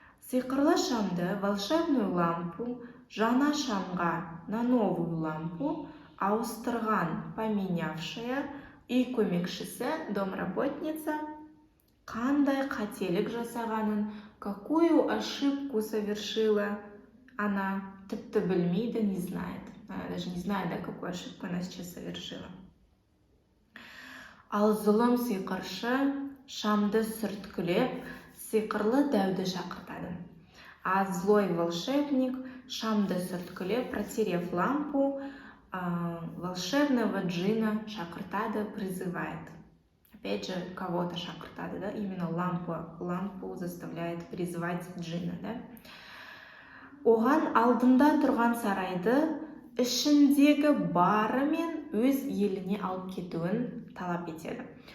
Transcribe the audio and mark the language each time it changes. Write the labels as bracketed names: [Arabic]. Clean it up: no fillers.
[Kazakh] Сиқырлы шамды, [Russian] волшебную лампу, [Kazakh] жаңа шамға, [Russian] на новую лампу [Kazakh] ауыстырған, [Russian] поменявшая [Kazakh] үй көмекшісі, [Russian] домработница, [Kazakh] қандай қателік жасағанын, [Russian] какую ошибку совершила она, [Kazakh] тіпті білмейді, [Russian] не знает. Она даже не знает, да, какую ошибку она сейчас совершила. [Kazakh] Ал зұлым сиқыршы шамды сүрткілеп, сиқырлы дәуді шақыртады. [Russian] А злой волшебник [Kazakh] шамды сүрткілеп, [Russian] протерев лампу, волшебного джина [Kazakh] шақыртады, [Russian] призывает. Опять же, кого-то [Kazakh] шақыртады, [Russian] да? Именно лампу заставляет призывать джина, да? [Kazakh] Оған алдында тұрған сарайды ішіндегі барымен өз еліне алып кетуін талап етеді.